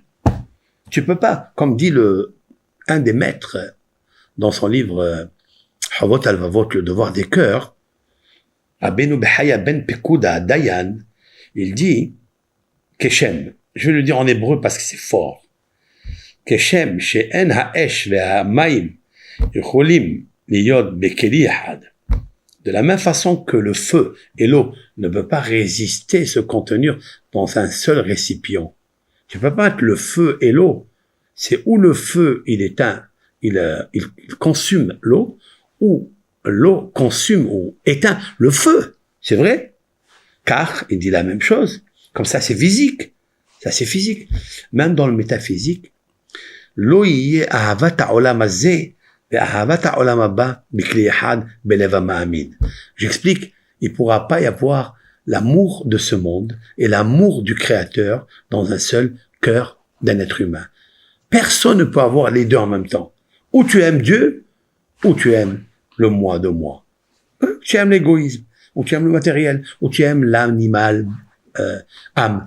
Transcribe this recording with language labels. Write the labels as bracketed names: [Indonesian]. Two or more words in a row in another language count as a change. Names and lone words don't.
[French] Tu peux pas, comme dit un des maîtres dans son livre Havot al-Vavot, le devoir des cœurs, Abenu Behaya ben Pekuda Dayan, il dit Keshem, je vais le dire en hébreu parce que c'est fort. [Hebrew] כשם שאין האש והמים יכולים להיות בכלי אחד. [French] De la même façon que le feu et l'eau ne peuvent pas résister, se contenir dans un seul récipient. Tu peux pas être le feu et l'eau. C'est où le feu, il éteint, il consume l'eau, ou l'eau consume ou éteint le feu. C'est vrai? Car, il dit la même chose. Comme ça, c'est physique. Ça, c'est physique. Même dans le métaphysique, l'eau y est [Hebrew] אהבת העולם הזה, ואהבת העולם הבא בכלי אחד בלב המאמין. [French] J'explique, il pourra pas y avoir l'amour de ce monde et l'amour du Créateur dans un seul cœur d'un être humain. Personne ne peut avoir les deux en même temps. Ou tu aimes Dieu, ou tu aimes le moi de moi. Tu aimes l'égoïsme, ou tu aimes le matériel, ou tu aimes l'animal, âme.